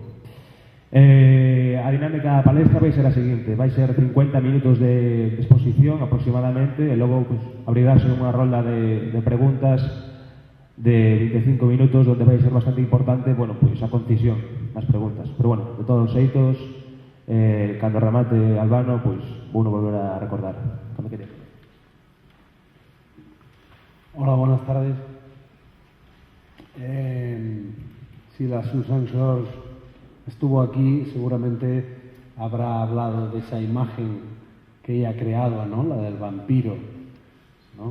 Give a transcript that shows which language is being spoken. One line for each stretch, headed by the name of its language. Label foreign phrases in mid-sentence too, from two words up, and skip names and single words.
Galician: A dinámica da palestra vai ser a seguinte: vai ser 50 minutos de exposición aproximadamente e logo pues, abrirase unha rolda de preguntas de 25 minutos onde vai ser bastante importante, bueno, pues, a concisión nas preguntas. Pero bueno, de todos os xeitos, cando remate Albano, pois vou volver a recordar. Cando quería.
Spanish: Hola, buenas tardes. Si la Susan George estuvo aquí, seguramente habrá hablado de esa imagen que ella ha creado, ¿no? La del vampiro, ¿no?